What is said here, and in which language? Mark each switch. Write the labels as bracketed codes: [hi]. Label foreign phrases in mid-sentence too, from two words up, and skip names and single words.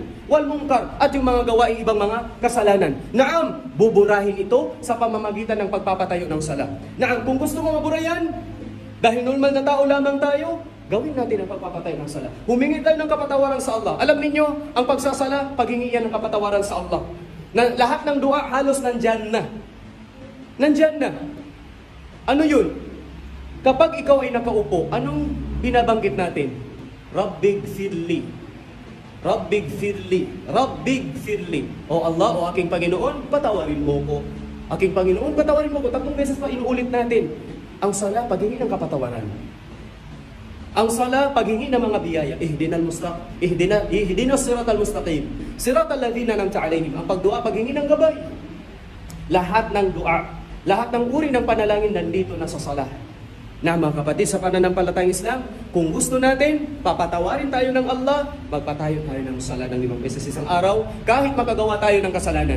[ar] Wal munkar, [tl] at yung mga gawaing ibang mga kasalanan. Naam, buburahin ito sa pamamagitan ng pagpapatayo ng sala. Naam, kung gusto mo maburayan, dahil normal na tao lamang tayo, gawin natin ang pagpapatayo ng sala. Humingi tayo ng kapatawaran sa Allah. Alam ninyo, ang pagsasala, paghingi yan ng kapatawaran sa Allah. Na lahat ng dua halos nandyan na. Nandyan na. Ano yun? Kapag ikaw ay nakaupo, anong binabanggit natin? [ar] Rabbig firli. Rabbig firli. Rabbig firli. O Allah, [tl] o aking Panginoon, patawarin mo ko. Aking Panginoon, patawarin mo ko. 3 beses pa inuulit natin. Ang sala, paghingi ng kapatawaran. Ang sala, paghingi ng mga biyaya. [ar] Ihdinas siratal mustaqim. Siratal ladhina an'amta alaihim. [tl] Ang pagdua, paghingi ng gabay. Lahat ng dua, lahat ng uri ng panalangin nandito na sa sala. Na mga kapatid, sa pananampalatayang Islam, kung gusto natin, papatawarin tayo ng Allah, magpatayo tayo ng sala ng 5 beses isang araw, kahit makagawa tayo ng kasalanan.